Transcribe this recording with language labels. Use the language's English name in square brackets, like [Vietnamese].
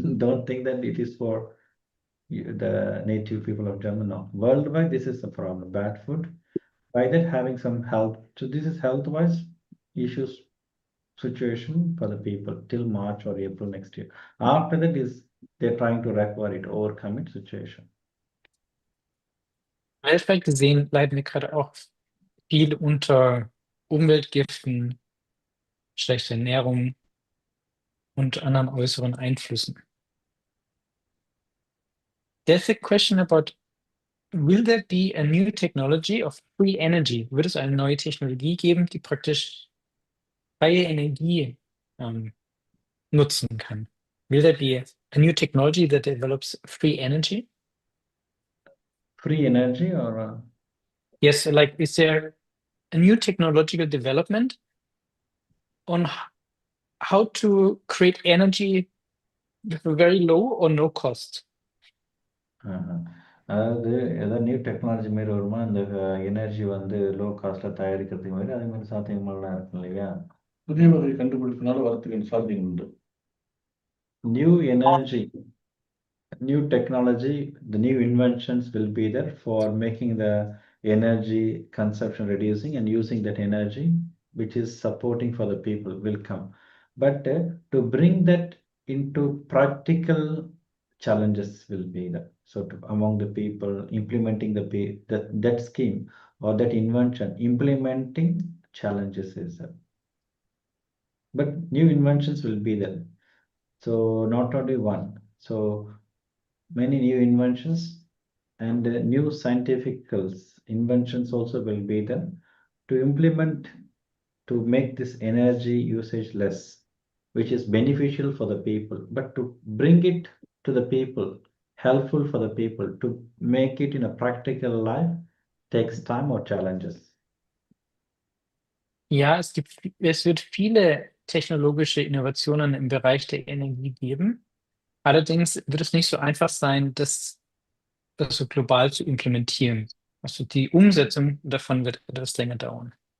[English] Don't think that it is for the native people of Germany. No, worldwide this is the problem. Bad food. By that having some health. So this is health-wise issues situation for the people till March or April next year. After that is they're trying to recover it, overcome it situation. [German] Weltweit gesehen leiden wir gerade auch viel unter Umweltgiften, schlechter Ernährung und anderen äußeren Einflüssen. [English] There's a question about, will there be a new technology of free energy? [German] Wird es eine neue Technologie geben, die praktisch freie Energie nutzen kann? [English] Will there be a new technology that develops free energy? Free energy or Yes, like is there a new technological development on how to create energy with a very low or no cost? [Tamil] அதாவது ஏதாவது new technology மாரி வருமா இந்த energy வந்து low காஸ்ட்ல தயாரிக்கிறதுக்கு மாதிரி அதே மாதிரி சாத்தியங்கள்லாம் இருக்கும் இல்லையா? புதிய வகை கண்டுபிடிப்பினால வரத்துக்கு சாத்தியம் உண்டு. [English] New energy, new technology, the new inventions will be there for making the energy consumption reducing and using that energy which is supporting for the people will come. But to bring that into practical challenges will be there. So among the people implementing that scheme or that invention, implementing challenges is there. But new inventions will be there. So not only one. So many new inventions and new scientific inventions also will be there to implement to make this energy usage less, which is beneficial for the people, but to bring it to the people, helpful for the people, to make it in a practical life takes time or challenges. [German] Ja, es wird viele technologische Innovationen im Bereich der Energie geben. Allerdings wird es nicht so einfach sein, das so global zu implementieren. Also die Umsetzung davon wird etwas länger dauern.